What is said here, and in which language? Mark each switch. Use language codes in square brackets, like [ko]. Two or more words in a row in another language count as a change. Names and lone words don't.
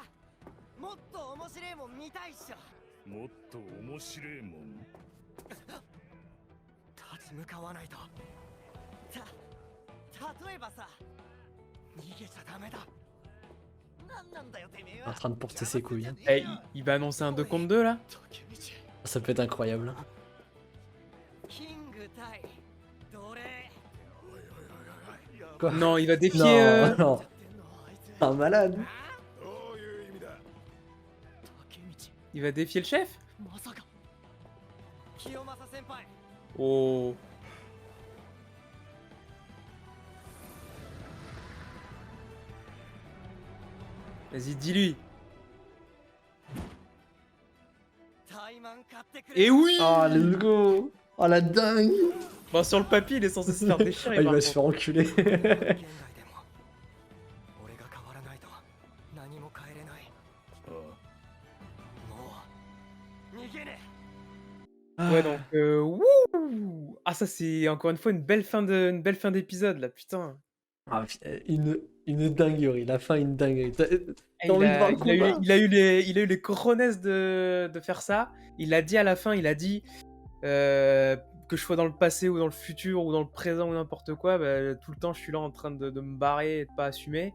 [ja] もっと面白いもん見たいっしょ。もっと面白いもん。立ち向かわないと。例えばさ、逃げちゃダメだ。なんなんだよてめえ [fr] En [ja] は。 [fr] train de porter ses couilles. eh, il va annoncer un 2 contre 2 là. Ça peut être incroyable. [ja] キング対奴隷。 [fr] Quoi? Non, il va défier. Non, non. [ja] やってんのあいつ。 [fr] Un malade. [ja] どういう意味だ。竹道、 [fr] Il va défier le chef. [ja] まさか。清正先輩。 [fr] Oh. Vas-y, dis-lui. [ja] タイマン買ってくれ。 [fr] Et oui. [en] Oh, let's go. [fr] Oh, la dingue. Bon, sur le papier, il est censé se faire Ah, déchirer. il par va se contre. faire enculer. [ja] 現代でも俺が変わらないと何も変えれない。あもう逃げね [fr] Ouais, donc. Wouh. Ah, ça, c'est encore une fois une belle fin d'épisode là, putain. Ah, une dinguerie. La fin, une dinguerie. T'as Eh, envie de voir le combat? il a eu les cojones de faire ça. Il a dit à la fin, il a dit que je sois dans le passé ou dans le futur ou dans le présent ou n'importe quoi, bah, tout le temps je suis là en train de me barrer et de pas assumer.